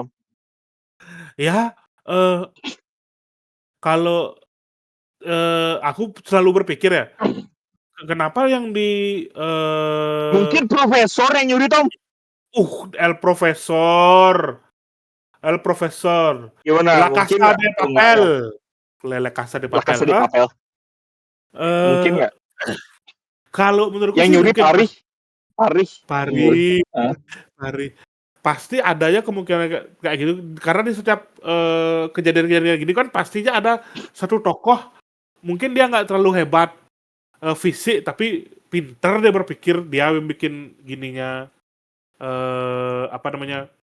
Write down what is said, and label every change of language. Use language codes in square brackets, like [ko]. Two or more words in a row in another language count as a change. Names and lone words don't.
[id] Ya, kalau, aku selalu berpikir ya, kenapa yang di Mungkin profesor yang nyuri, Tom. El Profesor. El Profesor. Gimana? La Mungkin Casa nggak de atau nggak ya? Papel. La Casa de La Papel. Casa de Papel. Mungkin Eh, nggak? kalau menurutku Yang sih nyuri mungkin Paris. Paris. Yang nyuri. Paris, Hah? Paris. Pasti ada ya kemungkinan kayak gitu karena di setiap kejadian-kejadian gini kan pastinya ada satu tokoh mungkin dia nggak terlalu hebat fisik tapi pinter dia berpikir dia yang bikin gininya apa namanya